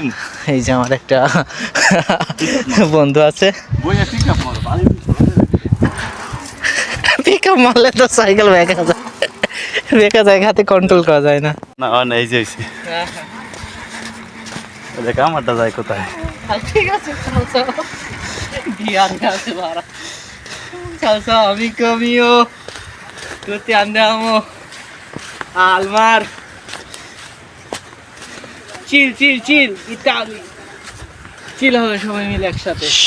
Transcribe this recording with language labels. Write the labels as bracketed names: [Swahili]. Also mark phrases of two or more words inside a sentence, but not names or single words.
[Bangla] এই যে আমার একটা বন্ধু আছে, [English] pick up [Bangla] মারলে তো সাইকেল বেঁকা যায়, হাতে কন্ট্রোল করা যায় না। না এই যে দেখ আমারটা যায় কোথায়। ঠিক আছে, [Italian] ciao amico mio, tutti andiamo al mar, chill Italy, chill [Bangla] হবে সবাই মিলে একসাথে।